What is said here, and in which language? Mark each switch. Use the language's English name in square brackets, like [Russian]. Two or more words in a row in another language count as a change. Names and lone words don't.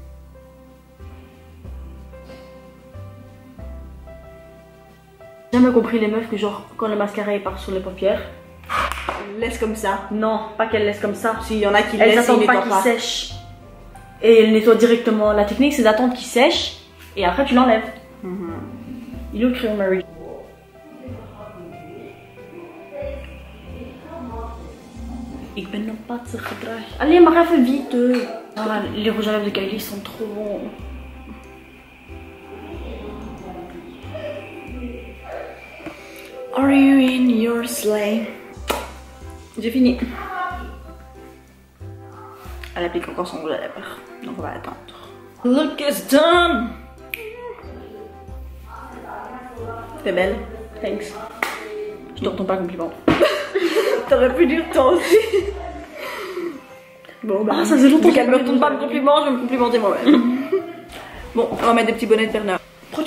[French] J'ai jamais compris les meufs que genre quand le mascara part sur les paupières. Laisse comme ça. Non, pas qu'elles laissent comme ça. S'il y en a qui Elles laissent, n'attendent ils pas nettoient qu'il sèche. Et elles nettoient directement. La technique c'est d'attendre qu'il sèche et après tu l'enlèves. Il est au crayon Mary. [Dutch] Ik ben een patser gedrag. Allez, maar even vite. Ah, les rouges à lèvres de Kylie sont trop bons. [English] Are you in your sleigh? [French] J'ai fini. Elle applique encore son rouge à lèvres, donc on va attendre. [English] Look, it's done! [French] T'es belle. [English] Thanks. [French] Je te retourne pas un compliment. T'aurais pu dire toi aussi. Bon, bah, ça faisait longtemps qu'elle me retourne pas le compliment, je vais me complimenter moi-même. Bon, on va mettre des petits bonnets de Bernard.